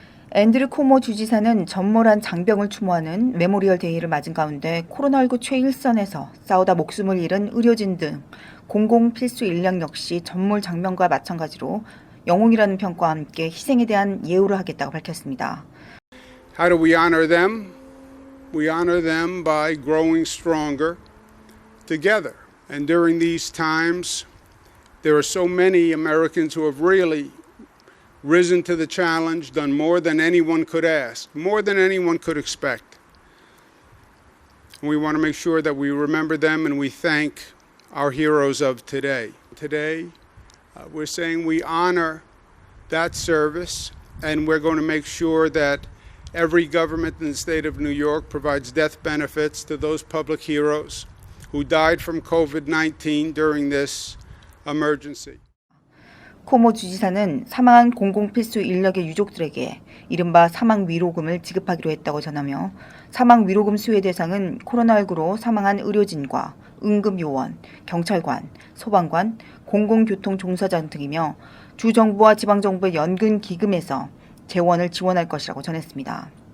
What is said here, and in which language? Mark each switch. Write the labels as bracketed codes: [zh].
[ko] 앤드류 코모 주지사는 전몰한 장병을 추모하는 메모리얼 데이를 맞은 가운데 코로나19 최일선에서 싸우다 목숨을 잃은 의료진 등 공공 필수 인력 역시 전몰 장면과 마찬가지로 영웅이라는 평가와 함께 희생에 대한 예우를 하겠다고 밝혔습니다. [en] How do we honor them? We honor them by growing stronger together. And during these times, there are so many Americans who have really risen to the challenge, done more than anyone could ask, more than anyone could expect. And we want to make sure that we remember them and we thank our heroes of today. Today, we're saying we honor that service, and we're going to make sure that every government in the state of New York provides death benefits to those public heroes who died from COVID-19 during this emergency. [ko] 코모 주지사는 사망한 공공필수 인력의 유족들에게 이른바 사망 위로금을 지급하기로 했다고 전하며 사망 위로금 수혜 대상은 코로나19로 사망한 의료진과 응급요원, 경찰관, 소방관, 공공교통 종사자 등이며 주정부와 지방정부의 연금기금에서 재원을 지원할 것이라고 전했습니다.